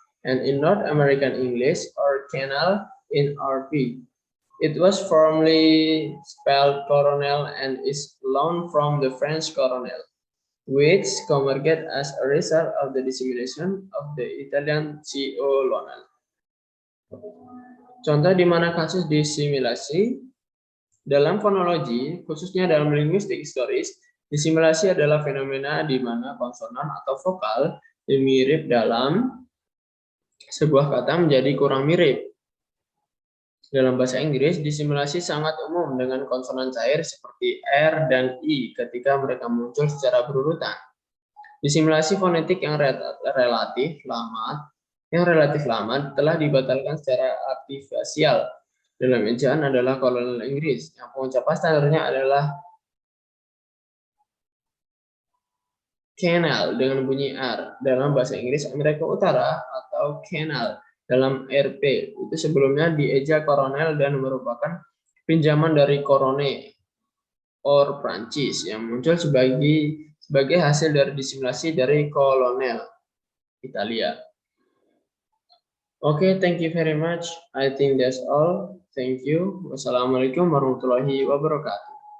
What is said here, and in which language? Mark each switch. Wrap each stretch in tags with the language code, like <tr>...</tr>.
<en>and in North American English or canal in RP. It was formerly spelled coronel and is loaned from the French coronel, which converged as a result of the dissimilation of the Italian colonel.</en> <id>Contoh di mana kasus disimilasi dalam fonologi, khususnya dalam linguistik historis, disimilasi adalah fenomena di mana konsonan atau vokal yang mirip dalam sebuah kata menjadi kurang mirip. Dalam bahasa Inggris, disimilasi sangat umum dengan konsonan cair seperti R dan I ketika mereka muncul secara berurutan. Disimilasi fonetik yang relatif lama telah dibatalkan secara artifisial. Dalam ejaan adalah kolonial Inggris, yang pengucapan standarnya adalah canal dengan bunyi R. Dalam bahasa Inggris Amerika Utara atau canal dalam RP itu sebelumnya dieja koronel dan merupakan pinjaman dari korone or Prancis yang muncul sebagai hasil dari disimilasi dari kolonel Italia.</id> <en>Okay, thank you very much. I think that's all. Thank you. Wassalamualaikum warahmatullahi wabarakatuh.</en>